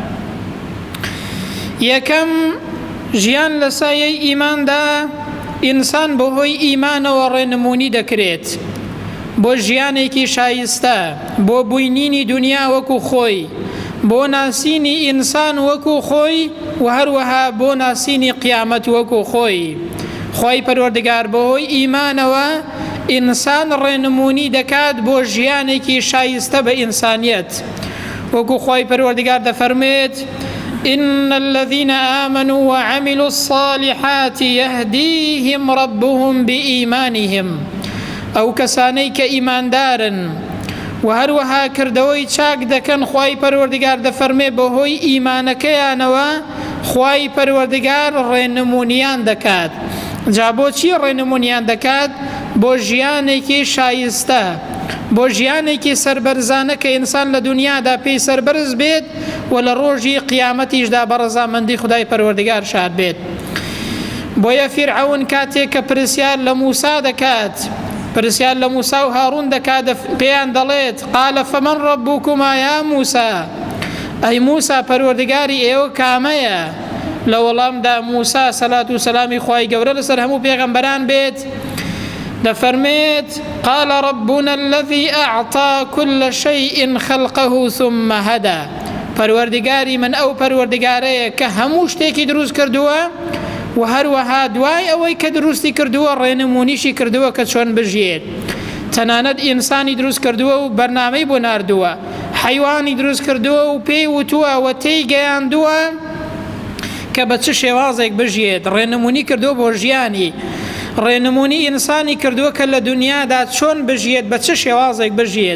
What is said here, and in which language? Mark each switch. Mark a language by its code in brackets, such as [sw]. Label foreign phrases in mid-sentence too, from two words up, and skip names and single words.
[ckb] یەکەم ژیان لە سایەی ئیماندا ئینسان بەهۆی ئیمانەوە ڕێنمونی دەکرێت بۆ ژیانێکی شایستە، بۆ بووینینی دنیا وەکو خۆی، بۆ ناسینی ئینسان وەکو خۆی و هەروەها بۆ ناسینی قیامەت وەکو خۆی. خوای پەروەردگار بەهۆی ئیمانەوە ئینسان ڕێنمونی دەکات بۆ ژیانێکی شایستە بە ئینسانیەت وەکو خوای پەروەردگار دەفەرمێت [ar] إن الذين آمنوا وعملوا الصالحات يهديهم ربهم بإيمانهم [ckb] أو كسانيك إيمان دارن و هەروەها کردەوەی چاک دەکەن خوای پەروەردگار دەفەرمێ بەهۆی ئیمانەکەیانەوە خوای پەروەردگار ڕێنمونیان دەکات. جا بۆچی ڕێنمونیان دەکات؟ بۆ ژیانێکی شایستە، بۆ ژیانێکی سەربەرزانە کە ئینسان لە دنیادا پێی سەربەرز بێت و لە ڕۆژی قیامەتیشدا بە ڕەزامەندی خودای پەروەردگار شاد بێت. بۆیە فیرعەون کاتێک کە پرسیار لە موسا دەکات، پرسیار لە موسا و هاڕون دەکات، پێیان دەڵێت [ar] قال فمن ربكما يا موسى، [ckb] ئەی موسا پەروەردگاری ئێوە کامەیە؟ لە وەڵامدا موسا سەلات و سەلامی خوای گەورە لەسەر هەموو پێغەمبەران بێت دەفەرمێت [ar] قال ربنا الذي أعطى كل شيء خلقه ثم هدى، [ckb] پەروەردگاری من ئەو پەروەردگارەیە کە هەموو شتێکی دروست کردووە و هەروەها دوای ئەوەی کە دروستی کردووە ڕێنمونیشی کردووە کە چۆن بژیێت. تەنانەت ئینسانی دروست کردووە و بەرنامەی بۆ ناردووە، حەیوانی دروست کردووە و پێی وتووە و تێی گەیاندووە کە بە چ شێوازێک بژیێت، ڕێنمونی کردووە بۆ ژیانی، ڕێنمونی ئینسانی کردووە کە لە دنیادا چۆن بژیێت، بە چ شێوازێک بژیێت.